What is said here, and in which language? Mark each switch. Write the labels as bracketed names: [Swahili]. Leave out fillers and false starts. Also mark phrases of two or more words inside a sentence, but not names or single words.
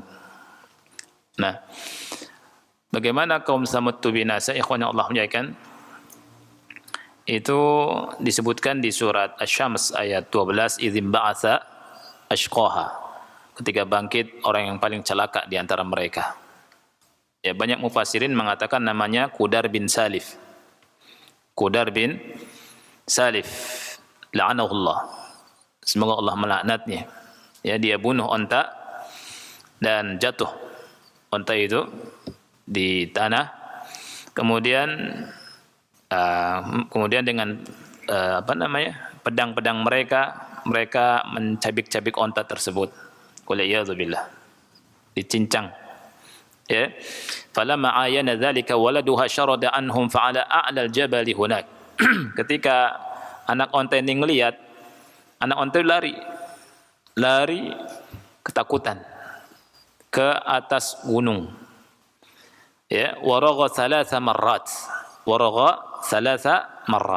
[Indonesian] Nah, bagaimana kaum Tsamud itu binasa, ikhwan yang Allah muliakan? Itu disebutkan di surat Asy-Syams ayat 12, [Arabic] إذ انبعث أشقاها, [Indonesian] ketika bangkit orang yang paling celaka di antara mereka. Ya, banyak mufassirin mengatakan namanya Qudar bin Salif. Qudar bin Salif, la'anahullah, semoga Allah melaknatnya. Ya, dia bunuh onta dan jatuh onta itu di tanah. Kemudian dengan pedang-pedang mereka mencabik-cabik onta tersebut. Waliyadzubillah, dicincang. Ya, [Arabic] فلما رأى ذلك ولدها شرد عنهم فعلا أعلى الجبل هناك. [Indonesian] Ketika anak onta ini melihat, anak onta lari ketakutan ke atas gunung. [Arabic] Ya, ورغا ثلاث مرات.